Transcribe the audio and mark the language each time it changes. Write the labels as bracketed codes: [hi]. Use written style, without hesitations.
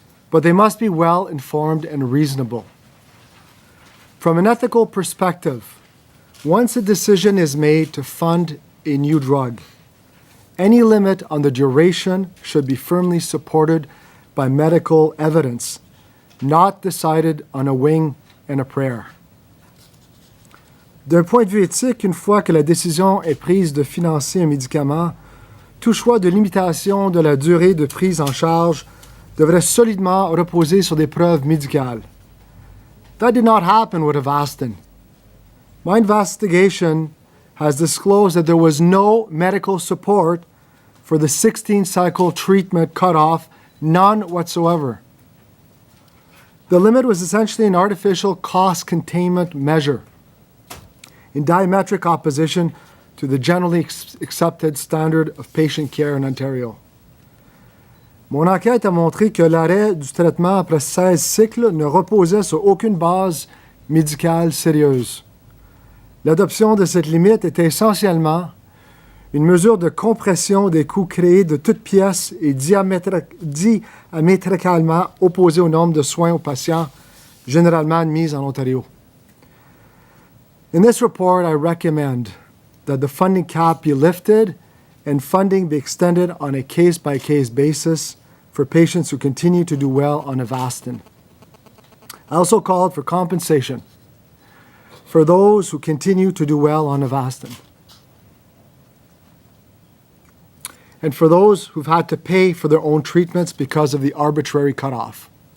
[en] But they must be well informed and reasonable. From an ethical perspective, once a decision is made to fund a new drug, any limit on the duration should be firmly supported by medical evidence, not decided on a wing and a prayer. [fr] D'un point de vue éthique, une fois que la décision est prise de financer un médicament, tout choix de limitation de la durée de prise en charge devrait solidement reposer sur des preuves médicales. [en] That did not happen with Avastin. My investigation has disclosed that there was no medical support for the 16-cycle treatment cutoff, none whatsoever. The limit was essentially an artificial cost containment measure in diametric opposition to the generally accepted standard of patient care in Ontario. [fr] Mon enquête a montré que l'arrêt du traitement après 16 cycles ne reposait sur aucune base médicale sérieuse. L'adoption de cette limite était essentiellement une mesure de compression des coûts créés de toutes pièces et diamétralement opposée au nombre de soins aux patients généralement admis en Ontario. [en] In this report, I recommend that the funding cap be lifted and funding be extended on a case-by-case basis for patients who continue to do well on Avastin. I also called for compensation for those who continue to do well on Avastin, and for those who've had to pay for their own treatments because of the arbitrary cutoff.